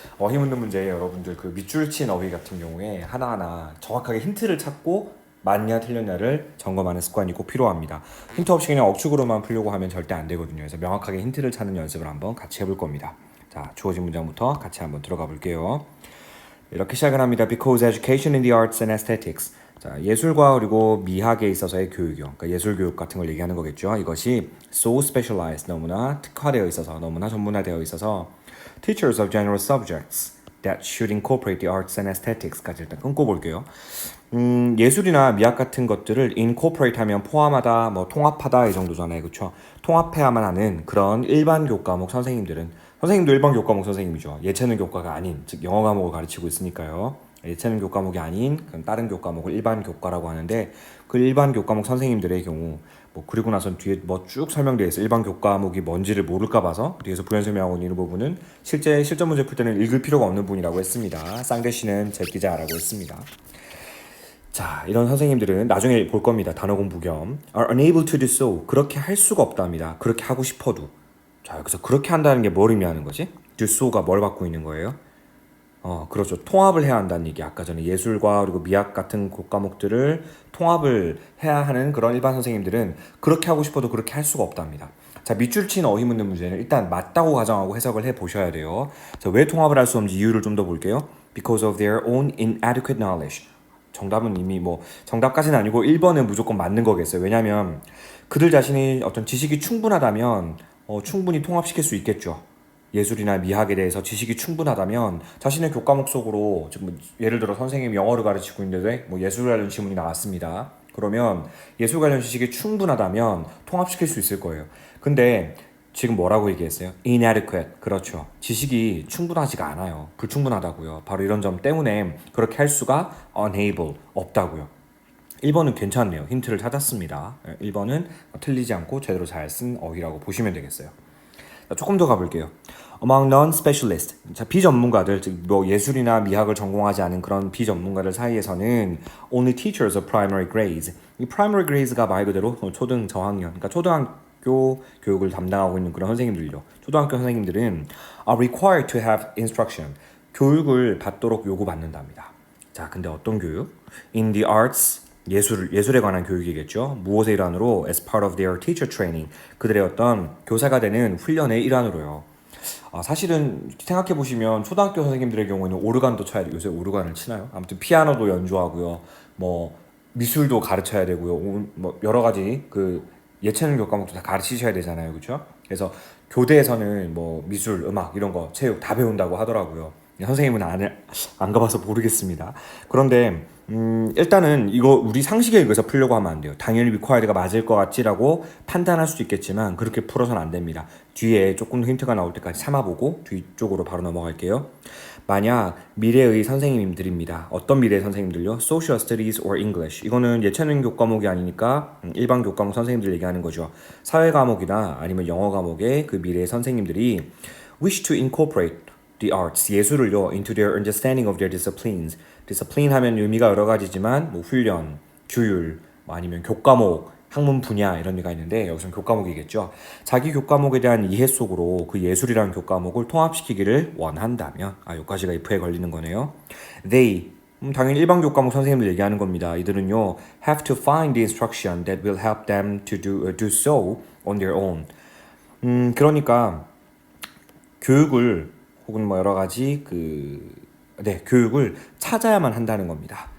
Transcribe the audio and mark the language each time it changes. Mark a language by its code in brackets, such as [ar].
[ko] 어휘 문제 문제에 여러분들 그 밑줄 친 어휘 같은 경우에 하나하나 정확하게 힌트를 찾고 맞냐 틀렸냐를 점검하는 습관이 꼭 필요합니다. 힌트 없이 그냥 억측으로만 풀려고 하면 절대 안 되거든요. 그래서 명확하게 힌트를 찾는 연습을 한번 같이 해볼 겁니다. 자, 주어진 문장부터 같이 한번 들어가 볼게요. 이렇게 시작을 합니다. [en] Because education in the arts and aesthetics. [ko] 자, 예술과 그리고 미학에 있어서의 교육이요. 그러니까 예술 교육 같은 걸 얘기하는 거겠죠. 이것이 [en] so specialized, [ko] 너무나 특화되어 있어서, 너무나 전문화되어 있어서 [en] teachers of general subjects that should incorporate the arts and aesthetics까지 [ko] 일단 끊고 볼게요. 예술이나 미학 같은 것들을 incorporate 하면 포함하다, 뭐 통합하다 이 정도잖아요. 그렇죠? 통합해야만 하는 그런 일반 교과목 선생님도 일반 교과목 선생님이죠. 예체능 교과가 아닌, 즉 영어 과목을 가르치고 있으니까요. 예체능 교과목이 아닌 다른 교과목을 일반 교과라고 하는데 그 일반 교과목 선생님들의 경우 뭐 그리고 나선 뒤에 뭐 쭉 설명되어 있어. 일반 교과목이 뭔지를 모를까 봐서 뒤에서 부연 설명하고 있는 부분은 실제 실전 문제 풀 때는 읽을 필요가 없는 분이라고 했습니다. 쌍대 씨는 제 기자라고 했습니다. 자, 이런 선생님들은 나중에 볼 겁니다. 단어 공부 겸 [en] are unable to do so. [ko] 그렇게 할 수가 없답니다. 그렇게 하고 싶어도. 자, 여기서 그렇게 한다는 게 뭘 의미하는 거지? do so가 뭘 받고 있는 거예요? 그렇죠. 통합을 해야 한다는 얘기. 아까 전에 예술과 그리고 미학 같은 과목들을 통합을 해야 하는 그런 일반 선생님들은 그렇게 하고 싶어도 그렇게 할 수가 없답니다. 자, 밑줄 친 어휘 묻는 문제는 일단 맞다고 가정하고 해석을 해 보셔야 돼요. 자, 왜 통합을 할 수 없는지 이유를 좀 더 볼게요. [en] Because of their own inadequate knowledge. [ko] 정답은 이미 뭐 정답까지는 아니고 1번은 무조건 맞는 거겠어요. 왜냐하면 그들 자신이 어떤 지식이 충분하다면 충분히 통합시킬 수 있겠죠. 예술이나 미학에 대해서 지식이 충분하다면 자신의 교과목 속으로 지금 예를 들어 선생님이 영어를 가르치고 있는데 뭐 예술 관련 지문이 나왔습니다. 그러면 예술 관련 지식이 충분하다면 통합시킬 수 있을 거예요. 근데 지금 뭐라고 얘기했어요? inadequate. 그렇죠. 지식이 충분하지가 않아요. 불충분하다고요. 바로 이런 점 때문에 그렇게 할 수가 unable, 없다고요. 1번은 괜찮네요. 힌트를 찾았습니다. 1번은 틀리지 않고 제대로 잘 쓴 어휘라고 보시면 되겠어요. 자, 조금 더 가볼게요. [en] Among non-specialist, [ko] 자, 비전문가들, 즉 뭐 예술이나 미학을 전공하지 않은 그런 비전문가들 사이에서는 [en] only teachers of primary grades. [ko] 이 primary grades가 말 그대로 초등 저학년, 그러니까 초등학교 교육을 담당하고 있는 그런 선생님들이죠. 초등학교 선생님들은 [en] are required to have instruction. [ko] 교육을 받도록 요구받는답니다. 자, 근데 어떤 교육? [en] In the arts, [ko] 예술에 관한 교육이겠죠. 무엇의 일환으로? [en] As part of their teacher training. [ko] 그들의 어떤 교사가 되는 훈련의 일환으로요. 사실은 생각해 보시면 초등학교 선생님들의 경우에는 오르간도 쳐야 돼요. 요새 오르간을 치나요? 아무튼 피아노도 연주하고요. 뭐 미술도 가르쳐야 되고요. 뭐 여러 가지 그 예체능 교과목도 다 가르치셔야 되잖아요. 그렇죠? 그래서 교대에서는 뭐 미술, 음악 이런 거, 체육 다 배운다고 하더라고요. 선생님은 안 가봐서 모르겠습니다. 그런데 일단은 이거 우리 상식에 의해서 풀려고 하면 안 돼요. 당연히 required가 맞을 것 같지라고 판단할 수도 있겠지만 그렇게 풀어서는 안 됩니다. 뒤에 조금 힌트가 나올 때까지 참아보고 뒤쪽으로 바로 넘어갈게요. 만약 미래의 선생님들입니다. 어떤 미래의 선생님들요? [en] Social Studies or English. [ko] 이거는 예체능 교과목이 아니니까 일반 교과목 선생님들 얘기하는 거죠. 사회 과목이나 아니면 영어 과목의 그 미래의 선생님들이 [en] wish to incorporate the arts, [ko] 예술을요, [en] into their understanding of their disciplines. [ko] discipline 하면 의미가 여러 가지지만 뭐 훈련, 규율, 뭐 아니면 교과목, 학문 분야 이런 의미가 있는데 여기서는 교과목이겠죠. 자기 교과목에 대한 이해 속으로 그 예술이라는 교과목을 통합시키기를 원한다면 여기까지가 if에 걸리는 거네요. They 당연히 일반 교과목 선생님들 얘기하는 겁니다. 이들은요 [en] have to find the instruction that will help them to do so on their own. [ko] 그러니까 교육을 혹은 뭐 여러 가지 교육을 찾아야만 한다는 겁니다.